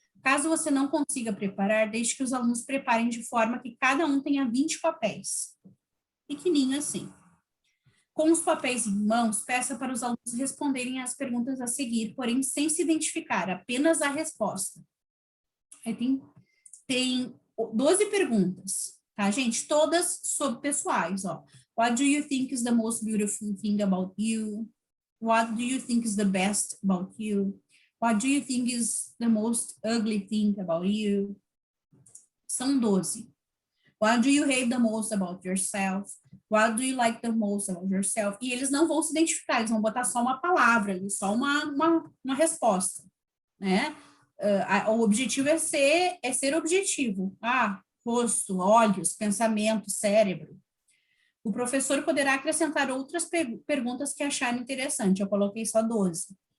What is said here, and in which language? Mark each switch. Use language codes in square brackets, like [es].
[pt] Caso você não consiga preparar, deixe que os alunos preparem de forma que cada um tenha 20 papéis. Pequenininho assim. Com os papéis em mãos, peça para os alunos responderem as perguntas a seguir, porém sem se identificar, apenas a resposta. Aí tem 12 perguntas, tá, gente? Todas sobre pessoais, ó. [en] What do you think is the most beautiful thing about you? What do you think is the best about you? What do you think is the most ugly thing about you? [pt] São 12. [en] What do you hate the most about yourself? What do you like the most about yourself? [pt] E eles não vão se identificar, eles vão botar só uma palavra, só uma resposta, né? O objetivo é ser objetivo. Rosto, olhos, pensamento, cérebro. O professor poderá acrescentar outras perguntas que acharem interessante. Eu coloquei só 12.